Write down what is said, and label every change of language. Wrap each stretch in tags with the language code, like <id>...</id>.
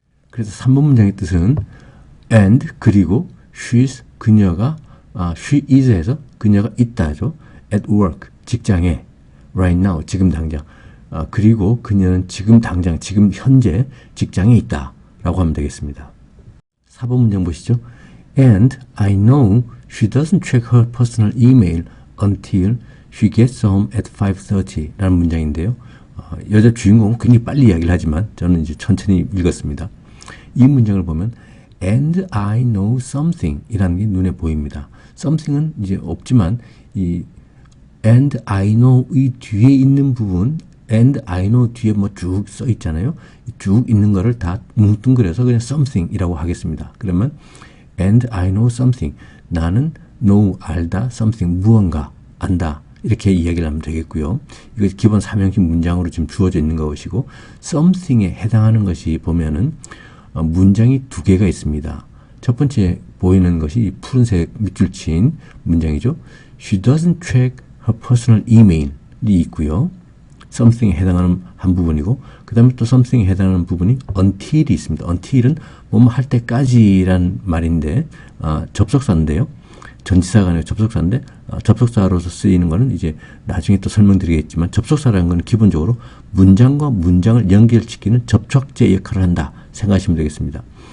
<ko>그래서 3번 문장의 뜻은 and 그리고 she's 그녀가 she is에서 그녀가 있다죠. at work 직장에 right now 지금 당장 그리고 그녀는 지금 당장 지금 현재 직장에 있다 라고 하면 되겠습니다. 4번 문장 보시죠.</ko> <en>And I know she doesn't check her personal email until She gets home at 5:30라는</en> <ko>문장인데요. 여자 주인공은 굉장히 빨리 이야기를 하지만 저는 이제 천천히 읽었습니다. 이 문장을 보면</ko> <en>and I know something</en> <ko>이라는 게 눈에 보입니다. something은 이제 없지만 이 and I know 이 뒤에 있는 부분 and I know 뒤에 뭐 쭉 써 있잖아요. 쭉 있는 거를 다 뭉뚱그려서 그냥 something이라고 하겠습니다. 그러면</ko> <en>and I know something</en> <ko>나는 know 알다 something 무언가 안다 이렇게 이야기를 하면 되겠고요. 이거 기본 삼형식 문장으로 지금 주어져 있는 것이고 something에 해당하는 것이 보면은 문장이 두 개가 있습니다. 첫 번째 보이는 것이 푸른색 밑줄 친 문장이죠.</ko> <en>She doesn't check her personal email이</en> <ko>있고요. something에 해당하는 한 부분이고 그 다음에 또 something에 해당하는 부분이 until이 있습니다. until은 뭐뭐 할 때까지란 말인데 접속사인데요. 전치사가 아니라 접속사인데 접속사로서 쓰이는 거는 이제 나중에 또 설명드리겠지만 접속사라는 건 기본적으로 문장과 문장을 연결시키는 접촉제 역할을 한다 생각하시면 되겠습니다.</ko>